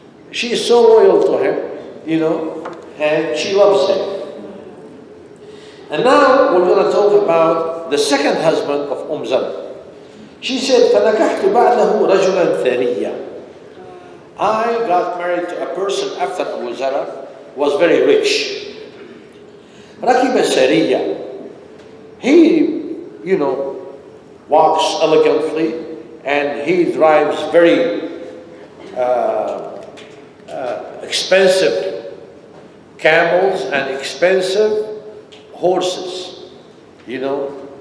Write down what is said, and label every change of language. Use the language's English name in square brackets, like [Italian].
[English] She is so loyal to him, you know, and she loves him. And now we're going to talk about the second husband of Zar'a. She said, [Arabic] فَنَكَحْتُ بَعْدَهُ رَجُلًا ثَرِيًّا. [English] I got married to a person after Abu Zar'a was very rich. [Arabic] رَكِبَ سَرِيًّا. [English] He, you know, walks elegantly, and he drives very expensive camels and expensive horses, you know.